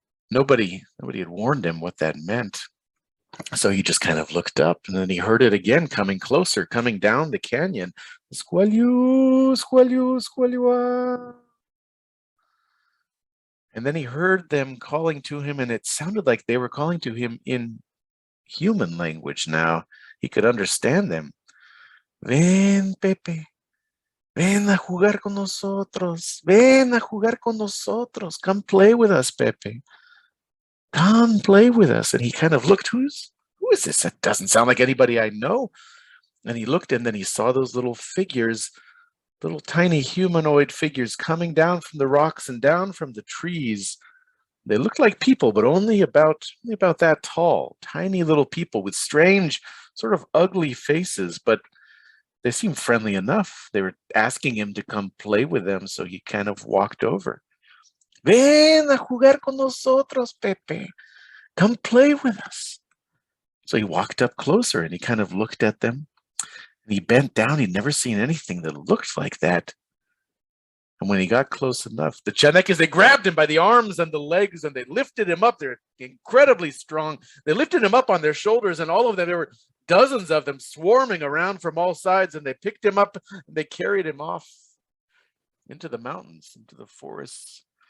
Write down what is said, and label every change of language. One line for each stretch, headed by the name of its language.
English: Nobody had warned him what that meant. So he just kind of looked up, and then he heard it again coming closer, coming down the canyon. Squaliu, squaliu, squaliua. And then he heard them calling to him, and it sounded like they were calling to him in human language now. He could understand them.
Spanish: Ven, Pepe. Ven a jugar con nosotros. Ven a jugar con nosotros.
English: Come play with us, Pepe. Come play with us. And he kind of looked, who is this? That doesn't sound like anybody I know. And he looked, and then he saw those little figures, little tiny humanoid figures coming down from the rocks and down from the trees. They looked like people, but only about that tall, tiny little people with strange, sort of ugly faces, but they seemed friendly enough. They were asking him to come play with them, so he kind of walked over.
Spanish: Ven a jugar con nosotros, Pepe.
English: Come play with us. So he walked up closer, and he kind of looked at them. And he bent down. He'd never seen anything that looked like that. And when he got close enough, the chaneques, they grabbed him by the arms and the legs, and they lifted him up. They're incredibly strong. They lifted him up on their shoulders, and all of them, there were dozens of them swarming around from all sides, and they picked him up, and they carried him off into the mountains, into the forests.